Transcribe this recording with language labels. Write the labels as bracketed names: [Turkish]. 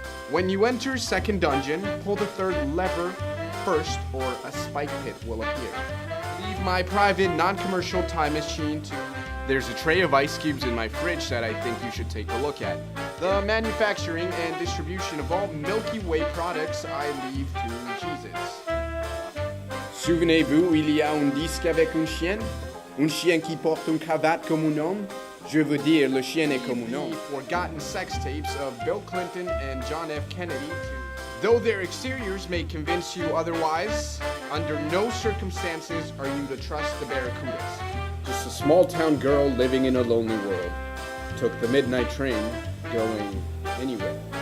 [English] When you enter second dungeon, pull the third lever first or a spike pit will appear. Leave my private non-commercial time machine to... There's a tray of ice cubes in my fridge that I think you should take a look at. The manufacturing and distribution of all Milky Way products I leave to Jesus. [French] Souvenez-vous, il y a un disque avec une chienne? Un chien qui porte une cravate comme un homme? Je veux dire, le chien est comme un homme. [English] The forgotten sex tapes of Bill Clinton and John F. Kennedy to... Though their exteriors may convince you otherwise, under no circumstances are you to trust the Barracudas. Just a small-town girl living in a lonely world. Took the midnight train, going anywhere.